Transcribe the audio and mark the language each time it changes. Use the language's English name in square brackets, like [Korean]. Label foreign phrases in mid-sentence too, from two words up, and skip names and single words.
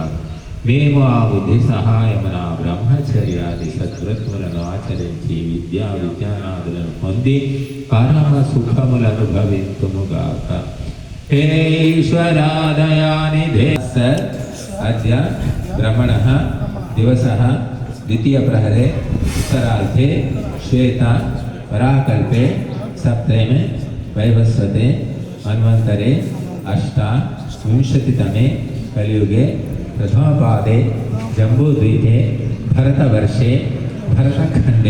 [Telugu] మేము ఆ బుద్ధి సహాయమున బ్రహ్మచర్యాది సద్వ్రతములను ఆచరించి విజ్ఞానాదులను పొంది పరమ సుఖములను భవింతుముగాక. [Sanskrit] హే ఈశ్వరాదయానిధే అద్య బ్రహ్మణః दिवसः द्वितीय प्रहरे उत्तरार्धे श्वेत वराहकल्पे सप्तमे वैवस्वते मन्वन्तरे अष्टाविंशतितमे कलियुगे प्रथमपादे जम्बूद्वीपे भरतवर्षे भरतखण्डे